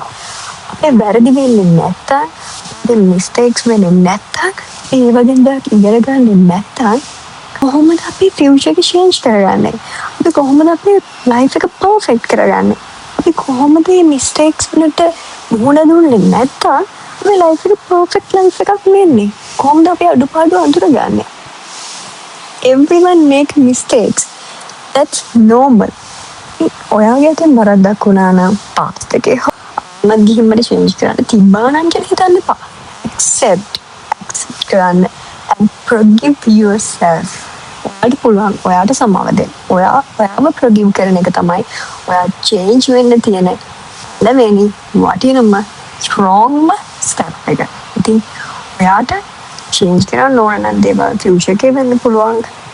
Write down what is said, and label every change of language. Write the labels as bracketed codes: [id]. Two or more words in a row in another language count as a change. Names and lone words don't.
[si] අපේ වැරදි වෙන්නේ නැත්තම්, අපේ මිස්ටේක්ස් වෙන්නේ නැත්තම්, ඒ වගේ දේවල් ඉගෙන ගන්න නැත්තම් කොහොමද අපි ෆියුචර් එක චේන්ජ් කරගන්නේ? අපි කොහොමද අපේ ලයිෆ් එක පර්ෆෙක්ට් කරගන්නේ? අපි කොහොමද මේ මිස්ටේක්ස් වලට මුහුණ දුන්නේ නැත්තම් අපේ ලයිෆ් එක [en] perfect life [si] එකක් වෙන්නේ? කොහොමද අපි අඩුපාඩු අඳුරගන්නේ? [en] Everyone make mistakes. That's normal. [si] ඔයාගේ අතින් වරද්දක් වුණා නම් past එකේ මම ගිහින් මට change කරන්න තිබ්බා නම් කියලා හිතන්න එපා. Accept කරන්න [en] and forgive yourself. [si] ඔයාට පුළුවන් ඔයාට සමාව දෙන්න. ඔයාව forgive කරන එක තමයි ඔයා change වෙන්න තියෙන ලැබෙනි වටිනම [en] strong step [si] එක. ඉතින් ඔයාට change කරන්න ඕන නම් දේවල් future එකේ වෙන්න පුළුවන්.